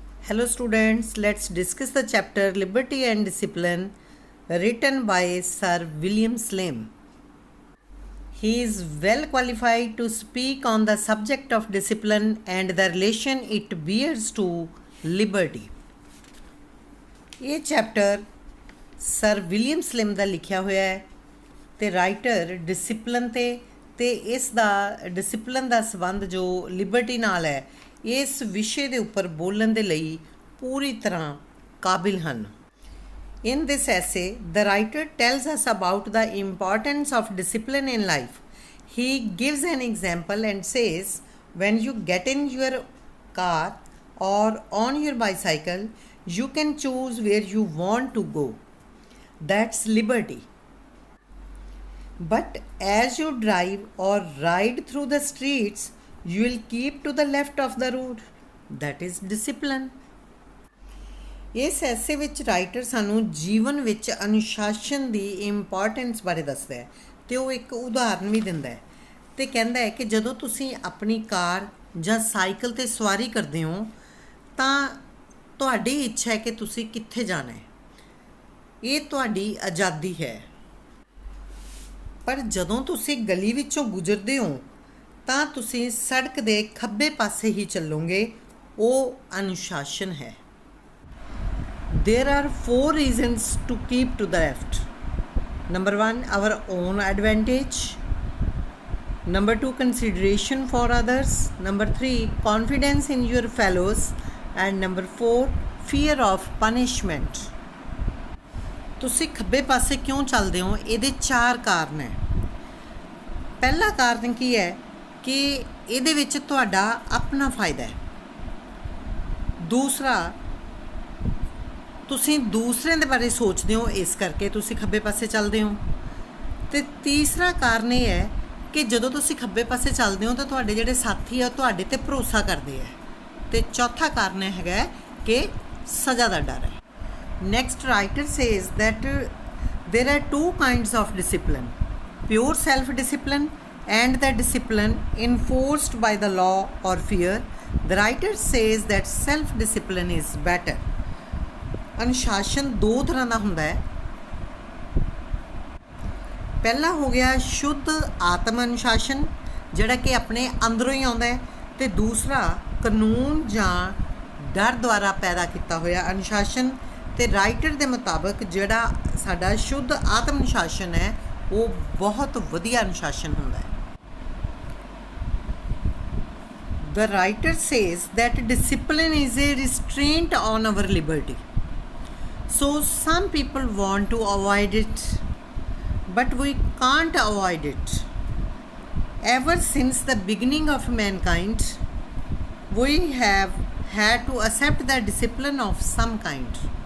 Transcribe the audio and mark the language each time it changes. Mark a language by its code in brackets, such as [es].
[en] Hello students, let's discuss the chapter Liberty and Discipline written by Sir William Slim. He is well qualified to speak on the subject of discipline and the relation it bears to liberty. [hi] ये chapter [pa] sir William slim ਦਾ ਲਿਖਿਆ ਹੋਇਆ ਹੈ ਤੇ writer discipline ਤੇ ਇਸ ਦਾ discipline ਦਾ ਸੰਬੰਧ ਜੋ Liberty ਨਾਲ ਹੈ ਇਸ ਵਿਸ਼ੇ ਦੇ ਉੱਪਰ ਬੋਲਣ ਦੇ ਲਈ ਪੂਰੀ ਤਰ੍ਹਾਂ ਕਾਬਿਲ ਹਨ। [en] In this essay, the writer tells us about the importance of discipline in life. He gives an example and says, when you get in your car or on your bicycle, you can choose where you want to go. That's liberty. But as you drive or ride through the streets, you will keep to the left of the road. That is discipline. [pa] ਇਸ ਐਸੇ ਵਿੱਚ writer ਸਾਨੂੰ ਜੀਵਨ ਵਿੱਚ ਅਨੁਸ਼ਾਸਨ ਦੀ importance ਬਾਰੇ ਦੱਸਦਾ ਹੈ ਅਤੇ ਉਹ ਇੱਕ ਉਦਾਹਰਨ ਵੀ ਦਿੰਦਾ ਹੈ ਅਤੇ ਕਹਿੰਦਾ ਹੈ ਕਿ ਜਦੋਂ ਤੁਸੀਂ ਆਪਣੀ ਕਾਰ ਜਾਂ ਸਾਈਕਲ 'ਤੇ ਸਵਾਰੀ ਕਰਦੇ ਹੋ ਤਾਂ ਤੁਹਾਡੀ ਇੱਛਾ ਹੈ ਕਿ ਤੁਸੀਂ ਕਿੱਥੇ ਜਾਣਾ ਹੈ। ਇਹ ਤੁਹਾਡੀ ਆਜ਼ਾਦੀ ਹੈ। ਪਰ ਜਦੋਂ ਤੁਸੀਂ ਗਲੀ ਵਿੱਚੋਂ ਗੁਜ਼ਰਦੇ ਹੋ ਤਾਂ ਤੁਸੀਂ ਸੜਕ ਦੇ ਖੱਬੇ ਪਾਸੇ ਹੀ ਚੱਲੋਗੇ। ਉਹ ਅਨੁਸ਼ਾਸਨ ਹੈ। [en] There are 4 reasons to keep to the left. Number 1, our own advantage. Number 2, consideration for others. Number 3, confidence in your fellows. And number 4, fear of punishment. [pa] ਤੁਸੀਂ ਖੱਬੇ ਪਾਸੇ ਕਿਉਂ ਚੱਲਦੇ ਹੋ? ਇਹਦੇ 4 ਕਾਰਨ ਹੈ। ਪਹਿਲਾ ਕਾਰਨ ਕੀ ਹੈ ਕਿ ਇਹਦੇ ਵਿੱਚ ਤੁਹਾਡਾ ਆਪਣਾ ਫਾਇਦਾ ਹੈ। ਦੂਸਰਾ, ਤੁਸੀਂ ਦੂਸਰਿਆਂ ਦੇ ਬਾਰੇ ਸੋਚਦੇ ਹੋ, ਇਸ ਕਰਕੇ ਤੁਸੀਂ ਖੱਬੇ ਪਾਸੇ ਚੱਲਦੇ ਹੋ। ਅਤੇ ਤੀਸਰਾ ਕਾਰਨ ਇਹ ਹੈ ਕਿ ਜਦੋਂ ਤੁਸੀਂ ਖੱਬੇ ਪਾਸੇ ਚੱਲਦੇ ਹੋ ਤਾਂ ਤੁਹਾਡੇ ਜਿਹੜੇ ਸਾਥੀ ਆ ਉਹ ਤੁਹਾਡੇ 'ਤੇ ਭਰੋਸਾ ਕਰਦੇ ਹੈ। ਅਤੇ ਚੌਥਾ ਕਾਰਨ ਇਹ ਹੈਗਾ ਕਿ ਸਜ਼ਾ ਦਾ ਡਰ ਹੈ। [en] Next writer says that there are 2 kinds of discipline, pure self-discipline and the discipline enforced by the law or fear. The writer says that self-discipline is better. [pa] ਅਨੁਸ਼ਾਸਨ 2 ਤਰ੍ਹਾਂ ਦਾ ਹੁੰਦਾ ਹੈ। ਪਹਿਲਾ ਹੋ ਗਿਆ ਸ਼ੁੱਧ ਆਤਮ ਅਨੁਸ਼ਾਸਨ ਜਿਹੜਾ ਕਿ ਆਪਣੇ ਅੰਦਰੋਂ ਹੀ ਆਉਂਦਾ ਹੈ ਅਤੇ ਦੂਸਰਾ ਕਾਨੂੰਨ ਜਾਂ ਡਰ ਦੁਆਰਾ ਪੈਦਾ ਕੀਤਾ ਹੋਇਆ ਅਨੁਸ਼ਾਸਨ। ਅਤੇ ਰਾਈਟਰ ਦੇ ਮੁਤਾਬਕ ਜਿਹੜਾ ਸਾਡਾ ਸ਼ੁੱਧ ਆਤਮ ਅਨੁਸ਼ਾਸਨ ਹੈ ਉਹ ਬਹੁਤ ਵਧੀਆ ਅਨੁਸ਼ਾਸਨ ਹੁੰਦਾ ਹੈ। [en] The writer says that discipline is a restraint on our liberty. So some people want to avoid it, but we can't avoid it. Ever since the beginning of mankind, we have had to accept the discipline of some kind.